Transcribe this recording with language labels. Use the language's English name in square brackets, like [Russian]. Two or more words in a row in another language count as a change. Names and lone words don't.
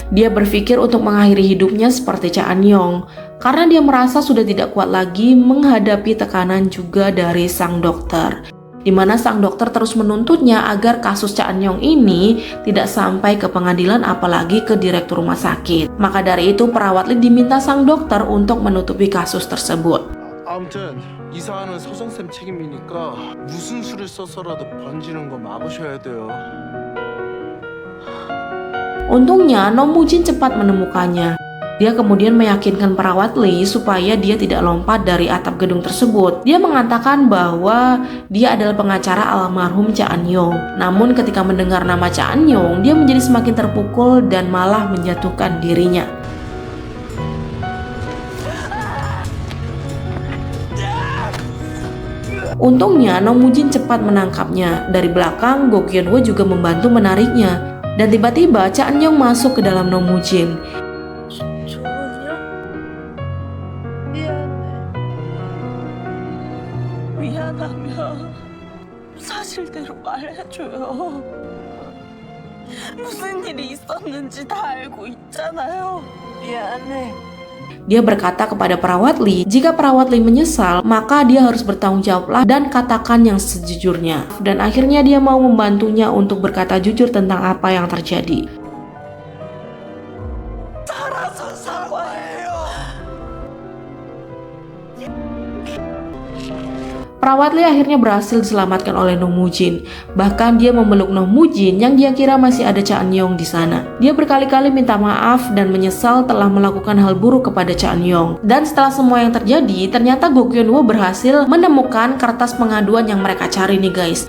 [Indonesian] Dia berpikir untuk mengakhiri hidupnya seperti Cha An-yong, karena dia merasa sudah tidak kuat lagi menghadapi tekanan juga dari sang dokter. Di mana sang dokter terus menuntutnya agar kasus Cha An-yong ini tidak sampai ke pengadilan apalagi ke direktur rumah sakit. Maka dari itu perawat Lee diminta sang dokter untuk menutupi kasus tersebut. [Korean] 아무튼 이 사안은 서정쌤 책임이니까 무슨 수를 써서라도 번지는 거 막으셔야 돼요. [Indonesian] Untungnya Nomujin cepat menemukannya. Dia kemudian meyakinkan perawat Lee supaya dia tidak lompat dari atap gedung tersebut. Dia mengatakan bahwa dia adalah pengacara almarhum Cha An-yong. Namun ketika mendengar nama Cha An-yong, dia menjadi semakin terpukul dan malah menjatuhkan dirinya. Untungnya Nomujin cepat menangkapnya. Dari belakang, Go Kyun-woo juga membantu menariknya. Dan tiba-tiba Cha An-yong masuk ke dalam Nomujin. [Korean] 좋으냐? 미안하면 사실대로 말해줘요. 무슨 일이 있었는지 다 알고 있잖아요. 미안해. [Indonesian] Dia berkata kepada perawat Lee, jika perawat Lee menyesal, maka dia harus bertanggung jawablah dan katakan yang sejujurnya. Dan akhirnya dia mau membantunya untuk berkata jujur tentang apa yang terjadi. [Korean] 살아서 사과해요. [Indonesian] Perawat Lee akhirnya berhasil diselamatkan oleh Noh Moo-jin. Bahkan dia memeluk Noh Moo-jin yang dia kira masih ada Cha Eun-yong di sana. Dia berkali-kali minta maaf dan menyesal telah melakukan hal buruk kepada Cha Eun-yong. Dan setelah semua yang terjadi, ternyata Go Kyun-woo berhasil menemukan kertas pengaduan yang mereka cari nih guys.